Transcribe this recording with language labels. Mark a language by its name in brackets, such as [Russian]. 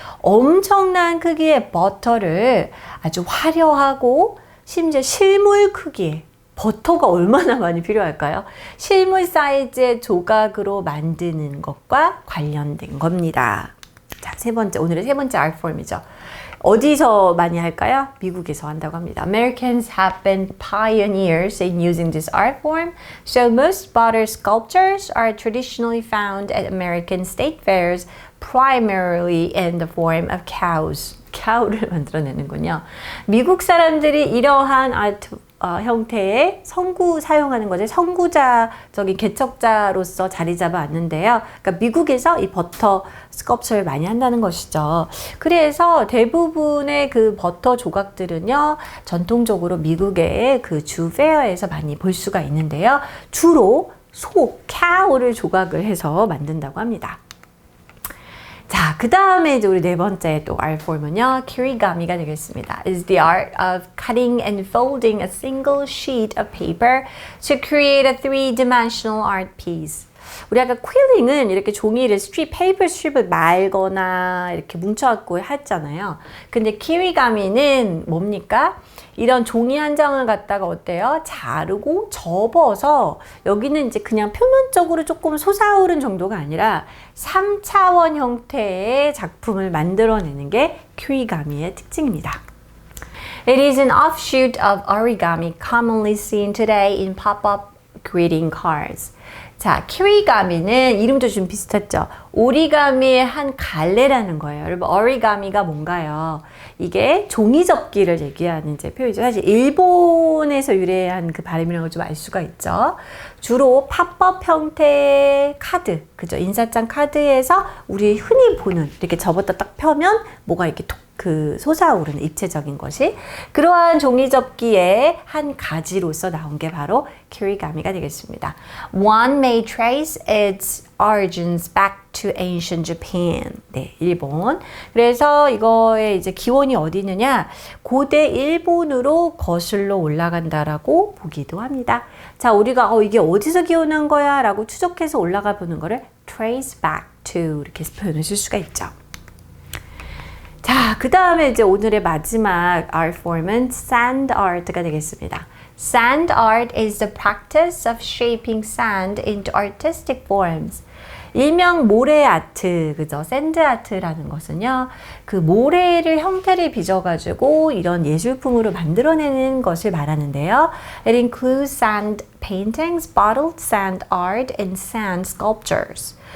[Korean] 엄청난 크기의 버터를 아주 화려하고, 심지어 실물 크기에, 버터가 얼마나 많이 필요할까요? 실물 사이즈의 조각으로 만드는 것과 관련된 겁니다. 자, 오늘의 세 번째 art form이죠. 어디서 많이 할까요? 미국에서 한다고 합니다. [English] Americans have been pioneers in using this art form, so most butter sculptures are traditionally found at American state fairs, primarily in the form of cows. [Korean] 캬우를 만들어내는군요. 미국 사람들이 이러한 아트 형태의 성구 사용하는 거죠. 선구자적인 개척자로서 자리 잡아왔는데요. 그러니까 미국에서 이 버터 스culpture를 많이 한다는 것이죠. 그래서 대부분의 그 버터 조각들은요, 전통적으로 미국의 그 주 페어에서 많이 볼 수가 있는데요. 주로 cow를 조각을 해서 만든다고 합니다. 자, 그 다음에 이제 우리 네 번째 또 art form은요, kirigami가 되겠습니다. [English] Is the art of cutting and folding a single sheet of paper to create a three-dimensional art piece. [Korean] 우리 아까 퀼링은 이렇게 종이를 페이퍼 스트립을 말거나 이렇게 뭉쳐갖고 했잖아요. 근데 키리가미는 뭡니까? 이런 종이 한 장을 갖다가 어때요? 자르고 접어서 여기는 이제 그냥 표면적으로 조금 솟아오른 정도가 아니라 3차원 형태의 작품을 만들어내는 게 키리가미의 특징입니다. [English] It is an offshoot of origami commonly seen today in pop-up greeting cards. [Korean] 자, 키리가미는 이름도 좀 비슷했죠. 오리가미의 한 갈래라는 거예요. 여러분, 오리가미가 뭔가요? 이게 종이접기를 얘기하는 이제 표현이죠. 사실 일본에서 유래한 그 발음이라는 걸 좀 알 수가 있죠. 주로 팝업 형태의 카드, 그죠? 인사장 카드에서 우리 흔히 보는 이렇게 접었다 딱 펴면 뭐가 이렇게 솟아오르는 입체적인 것이 그러한 종이접기의 한 가지로서 나온 게 바로 키리가미가 되겠습니다. [English] One may trace its origins back to ancient Japan. [Korean] 네, 일본. 그래서 이거의 이제 기원이 어디 있느냐? 고대 일본으로 거슬러 올라간다라고 보기도 합니다. 자, 우리가 이게 어디서 기원한 거야? 라고 추적해서 올라가 보는 거를 [English] trace back to [Korean] 이렇게 표현을 쓸 수가 있죠. 자, 그 다음에 이제 오늘의 마지막 art form은 sand art가 되겠습니다. [English] Sand art is the practice of shaping sand into artistic forms. [Korean] 일명 모래 아트, 그죠? 샌드 아트라는 것은요, 그 모래를 형태를 빚어가지고 이런 예술품으로 만들어내는 것을 말하는데요. [English] It includes sand paintings, bottled sand art, and sand sculptures.